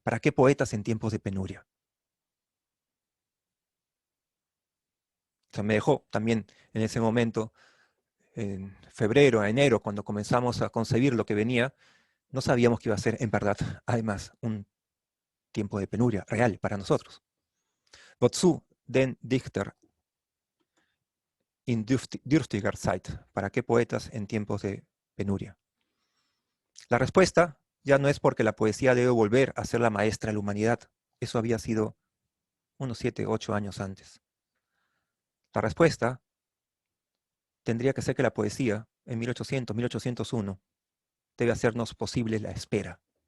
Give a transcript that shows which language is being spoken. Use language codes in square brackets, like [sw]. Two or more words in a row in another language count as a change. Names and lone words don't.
[es] ¿Para qué poetas en tiempos de penuria? O sea, me dejó también en ese momento, en febrero, enero, cuando comenzamos a concebir lo que venía, no sabíamos que iba a ser, en verdad, además, un tiempo de penuria real para nosotros. [de] Wozu den Dichter in dürftiger Zeit? [es] ¿Para qué poetas en tiempos de penuria? La respuesta ya no es porque la poesía debe volver a ser la maestra de la humanidad. Eso había sido unos 7, 8 años antes. La respuesta tendría que ser que la poesía, en 1800, 1801, debe hacernos posible la espera.